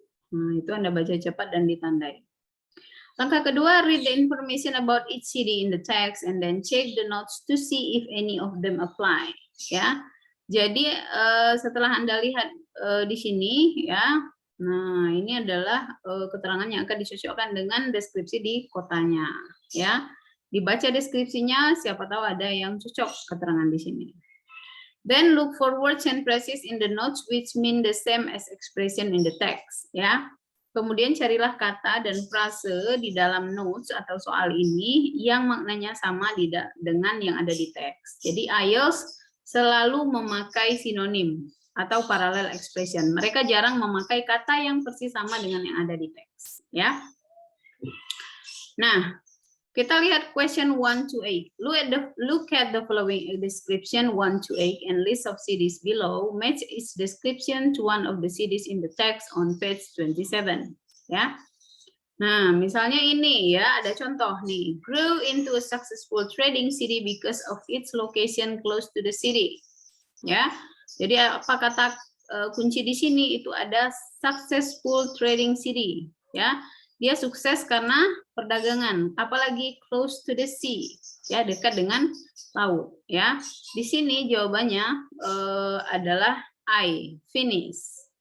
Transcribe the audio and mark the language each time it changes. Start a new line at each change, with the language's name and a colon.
Indonesian: Nah, itu Anda baca cepat dan ditandai. Langkah kedua,
English: read the information about each city in the text and then check the notes to see if any of them apply ya.
Indonesian: Jadi setelah Anda lihat di sini ya, nah ini adalah keterangan yang akan dicocokkan dengan deskripsi di kotanya ya. Dibaca deskripsinya, siapa tahu ada yang cocok keterangan di sini.
English: Then look for words and phrases in the notes which mean the same as expression in the text ya.
Indonesian: Kemudian carilah kata dan frase di dalam notes atau soal ini yang maknanya sama dengan yang ada di teks. Jadi IELTS selalu memakai sinonim atau parallel expression. Mereka jarang memakai kata yang persis sama dengan yang ada di teks ya. Nah, kita lihat question 1 to 8.
English: Look at the following description 1 to 8 and list of cities below. Match its description to one of the cities in the text on page 27.
Indonesian: Ya. Nah, misalnya ini ya, ada contoh nih.
English: Grew into a successful trading city because of its location close to the city. Ya.
Indonesian: Jadi apa kata kunci di sini? Itu ada
English: successful trading city.
Indonesian: Ya. Dia sukses karena perdagangan, apalagi
English: close to the sea,
Indonesian: ya dekat dengan laut, ya. Di sini jawabannya adalah I, finish.